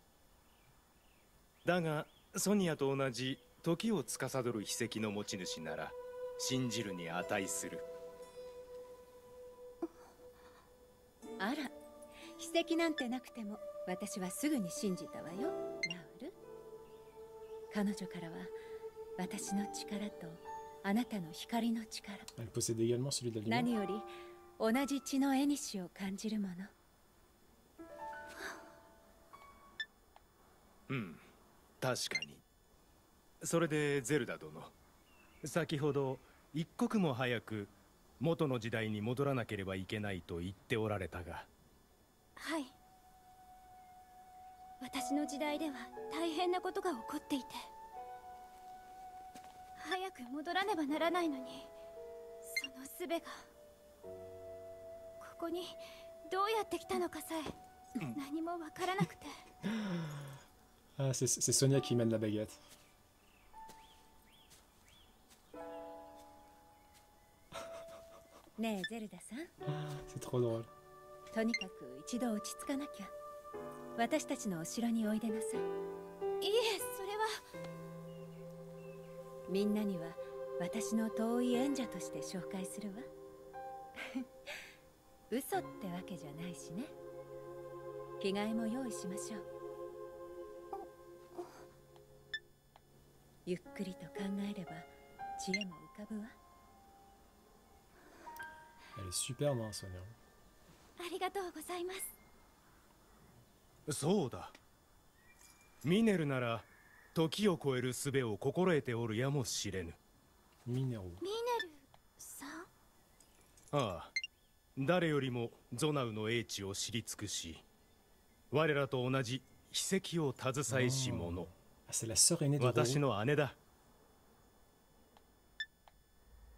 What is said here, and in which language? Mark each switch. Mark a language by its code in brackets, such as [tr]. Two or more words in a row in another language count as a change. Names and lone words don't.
[ja] だがソニアと同じ時を司る秘跡の持ち主なら信じるに値する。あら、秘跡なんてなくても私はすぐに信じたわよ、ラウル。彼女からは私の力とあなたの光の力、 [fr] Elle possède également celui de la lumière. [ja] 何より同じ血の縁を感じるもの。うん、確かに。それでゼルダ殿、先ほど一刻も早く元の時代に戻らなければいけないと言っておられたが。はい、私の時代では大変なことが起こっていて、早く戻らねばならないのに、その術がここにどうやって来たのかさえ何もわからなくて。 [fr] Ah, c'est Sonia qui mène la baguette. [ja] ねえゼルダさん、 [fr] C'est trop drôle. [ja] とにかく一度落ち着かなきゃ。私たちのお城においでなさい。いえ、それは。みんなには私の遠い縁者として紹介するわ。嘘ってわけじゃないしね。着替えも用意しましょう。ゆっくりと考えれば知恵も浮かぶわ。 [fr] Elle est superbe, hein, Sonia. [ja] ありがとうございます。そうだ。ミネルなら時を超える術を心得ておるやもしれぬ。 Minero. ミネルさん。ああ、誰よりもゾナウの英知を知り尽くし、我らと同じ秘跡を携えし者。 [fr] Ah, c'est la sœur aînée de [ja] 私 Roro. の姉だ。